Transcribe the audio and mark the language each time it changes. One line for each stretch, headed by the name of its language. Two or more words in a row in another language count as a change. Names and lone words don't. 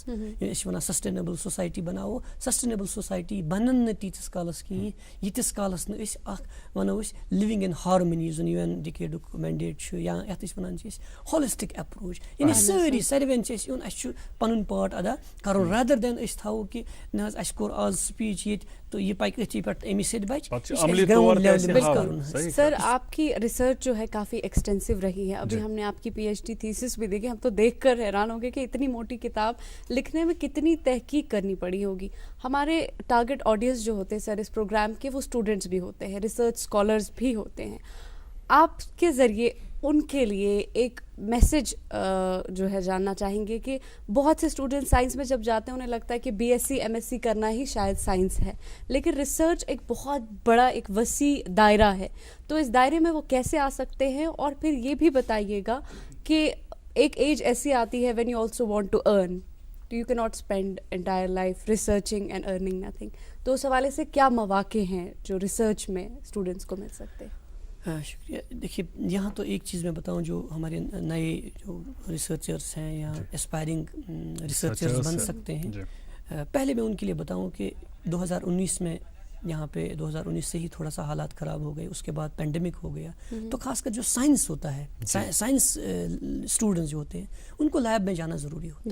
Kashmiri: أسۍ چھِ ونان
English: sustainable society
Kashmiri: بناوو.
English: sustainable society
Kashmiri: بنن نہٕ تیٖتِس کالس کِہیٖنۍ ییٖتِس کالس نہٕ أسۍ اکھ ونو أسۍ
English: living in harmony,
Kashmiri: یُس زن UN ڈِکیڈُک مینڈیٹ چھُ, یا یتھ أسۍ ونان چھِ أسۍ
English: holistic approach.
Kashmiri: یعنی ساروین چھِ اَسہِ یُن, اَسہِ چھُ پنُن پارٹ ادا کرُن, رادر دین أسۍ تھاوو کہِ نہ حظ اَسہِ کوٚر آز سپیٖچ ییٚتہِ تہٕ یہِ پکہِ أتھی پٮ۪ٹھ اَمی سۭتۍ بچہِ.
Urdu: سر آپ کی ریسرچ جو ہے کافی ایکسٹینسو رہی ہے. ابھی ہم نے آپ کی PhD تھیسس بھی دیکھی, ہم تو دیکھ کر حیران ہو گئے کہ اتنی موٹی کتاب لکھنے میں کتنی تحقیق کرنی پڑی ہوگی. ہمارے
English: target audience
Urdu: جو ہوتے ہیں سر اس پروگرام کے, وہ اسٹوڈنٹس بھی ہوتے ہیں,
English: research scholars
Urdu: بھی ہوتے ہیں. آپ کے ذریعے ان کے لیے ایک میسج جو ہے جاننا چاہیں گے کہ بہت سے اسٹوڈنٹ سائنس میں جب جاتے ہیں انہیں لگتا ہے کہ BSc MSc کرنا ہی شاید سائنس ہے, لیکن ریسرچ ایک بہت بڑا ایک وسیع دائرہ ہے. تو اس دائرے میں وہ کیسے آ سکتے ہیں, اور پھر یہ بھی بتائیے گا کہ ایک ایج ایسی آتی ہے
English: when you also want to earn, you cannot spend entire life researching and earning nothing.
Urdu: تو اس حوالے سے کیا مواقع ہیں جو ریسرچ میں اسٹوڈنٹس کو مل سکتے ہیں؟ شکریہ. دیکھیے یہاں تو ایک چیز میں بتاؤں, جو ہمارے نئے جو ریسرچرس ہیں یا
English: aspiring researchers
Urdu: بن سکتے ہیں, پہلے میں ان کے لیے بتاؤں کہ 2019 میں یہاں پہ 2019 سے ہی تھوڑا سا حالات خراب ہو گئے, اس کے بعد پینڈیمک ہو گیا, تو خاص کر جو سائنس ہوتا ہے, سائنس اسٹوڈنٹس جو ہوتے ہیں ان کو لیب میں جانا ضروری ہوتا ہے.